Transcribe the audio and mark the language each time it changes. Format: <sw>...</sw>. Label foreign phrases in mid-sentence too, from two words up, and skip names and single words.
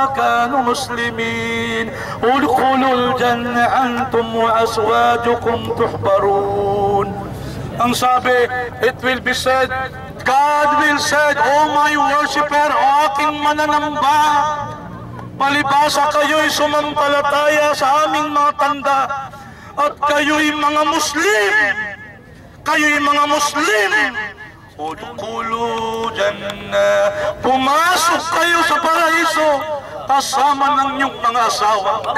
<ar>كانوا مسلمين ادخلوا الجنة أنتم وأزواجكم تحبرون.</ar> <tl>Ang sabi,</tl> <en>it will be said, God will say, O my worshipper,</en> <tl>o aking mananamba, palibasa kayo'y sumampalataya sa aming mga tanda at kayo'y mga Muslim. Kayo'y mga Muslim.</tl> <ar>ادخلوا الجنة,</ar> <tl>pumasok kayo sa paraiso kasama ng inyong mga asawa.</tl>